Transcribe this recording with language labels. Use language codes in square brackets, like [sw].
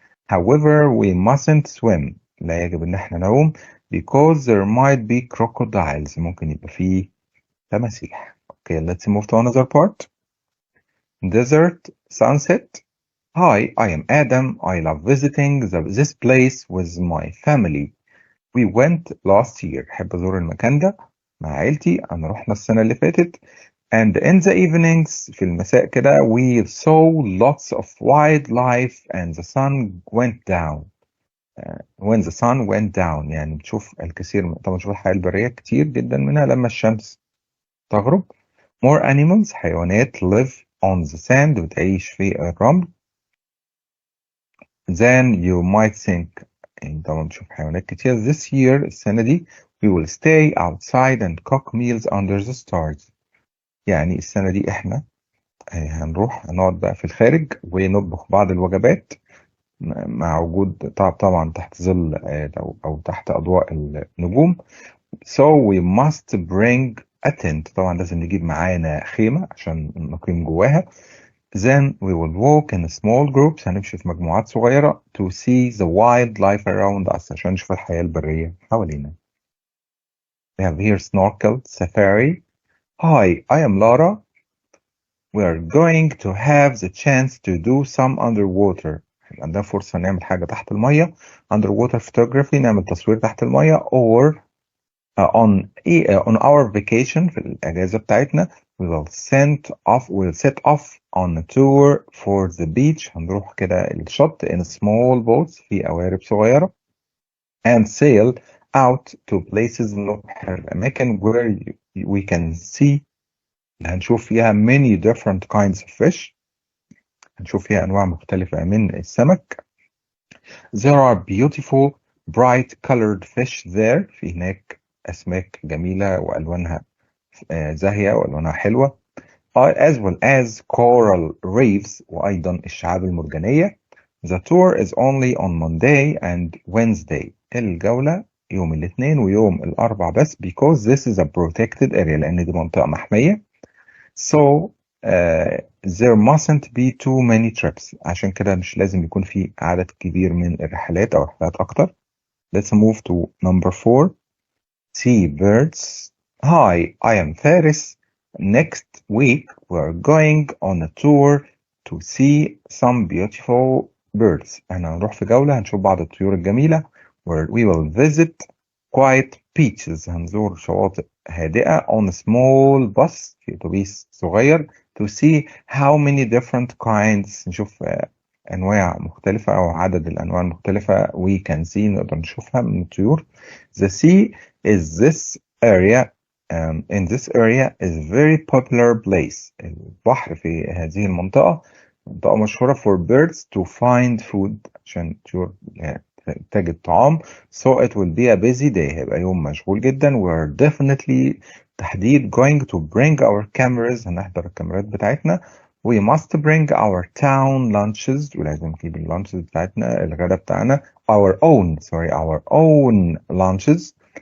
[en] However we mustn't swim [ar] لا يجب ان احنا نعوم [en] because there might be crocodiles [ar] ممكن يبقى فيه تماسيح. [en] Okay, let's move to another part. Desert sunset. Hi, I am Adam. I love visiting this place with my family. We went last year. [ar] أحب أزور المكان ده مع عيلتي. أنا رحنا السنة اللي فاتت. [en] And in the evenings [ar] في المساء كده [en] we saw lots of wildlife and the sun went down. When the sun went down [ar] يعني بتشوف الكثير طبعا بتشوف الحياة البرية كتير جدا منها لما الشمس تغرب. [en] More animals [ar] حيوانات [en] live on the sand [ar] بتعيش في الرمل. [en] Then you might think [ar] يعني طبعا بتشوف حيوانات كتير. [en] This year [ar] السنة دي [en] we will stay outside and cook meals under the stars. [ar] يعني السنة دي احنا هنروح نقعد بقى في الخارج ونطبخ بعض الوجبات مع وجود طبعا تحت ظل أو تحت أضواء النجوم. [en] So we must bring a tent. [ar] طبعا لازم نجيب معانا خيمة عشان نقيم جواها. [en] Then we will walk in small groups [ar] هنمشي في مجموعات صغيرة [en] to see the wildlife around us [ar] عشان نشوف الحياة البرية حوالينا. [en] We have here snorkel safari. Hi, I am Lara. We are going to have the chance to do some underwater. [ar] عندنا فرصة نعمل حاجة تحت المية. [en] Underwater photography [ar] نعمل تصوير تحت المية [en] or on our vacation [ar] في الأجازة بتاعتنا [en] we will set off on a tour for the beach. [ar] هنروح كده الشط [en] in small boats [ar] في قوارب صغيرة [en] and sail out to places [ar] نروح الأماكن [en] where we can see [ar] هنشوف فيها [en] many different kinds of fish. [ar] هنشوف فيها أنواع مختلفة من السمك. [en] There are beautiful bright colored fish there. [ar] في هناك أسماك جميلة وألوانها زاهية وألوانها حلوة. [en] as well as coral reefs [ar] وأيضا الشعاب المرجانية. [en] The tour is only on Monday and Wednesday. [ar] الجولة يوم الاثنين ويوم الأربع بس [en] because this is a protected area [ar] لأن دي منطقة محمية. [en] So there mustn't be too many trips. [ar] عشان كده مش لازم يكون في عدد كبير من الرحلات أو رحلات أكتر. [en] Let's move to number 4. See birds. Hi, I am Faris. Next week we're going on a tour to see some beautiful birds. [ar] احنا هنروح في جولة هنشوف بعض الطيور الجميلة [en] where we will visit quiet beaches. [ar] هنزور شواطئ هادئة [en] on a small bus [ar] في أتوبيس صغير [en] to see how many different kinds [ar] نشوف أنواع مختلفة أو عدد الأنواع المختلفة [en] we can see [ar] نقدر نشوفها من الطيور. [en] The sea is this area in this area is very popular place. [ar] البحر في هذه المنطقة منطقة مشهورة [en] for birds to find food [ar] عشان الطيور تجد طعام. [en] So it will be a busy day. [ar] هيبقى يوم مشغول جدا. [en] We're definitely [ar] تحديد [en] going to bring our cameras. [ar] هنحضر الكاميرات بتاعتنا. [en] We must bring our town lunches. [ar] ولازم نجيب اللانشز بتاعتنا الغداء بتاعنا. [en] Our own lunches.